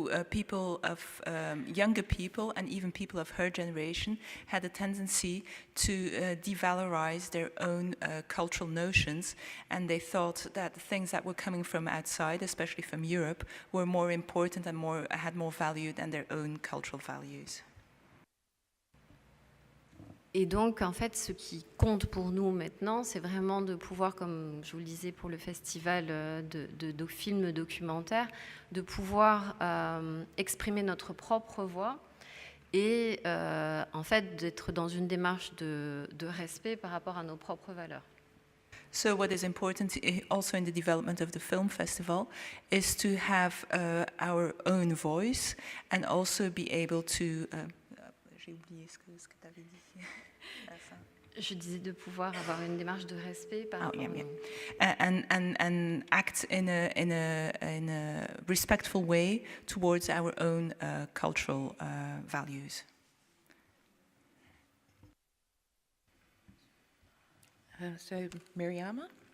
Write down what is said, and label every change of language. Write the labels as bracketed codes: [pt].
[en] People of younger people and even people of her generation had a tendency to devalorize their own cultural notions, and they thought that the things that were coming from outside, especially from Europe, were more important and had more value than their own cultural values. [fr] Et donc, en fait, ce qui compte pour nous maintenant, c'est vraiment de pouvoir, comme je vous le disais pour le festival de films documentaires, de pouvoir exprimer notre propre voix et en fait d'être dans une démarche de respect par rapport à nos propres valeurs. [en] So what is important also in the development of the film festival is to have our own voice and also be able to... [fr] J'ai oublié ce que tu avais dit. Je disais de pouvoir avoir une démarche de respect par rapport [en] and act in a respectful way towards our own cultural values. So, Miriama?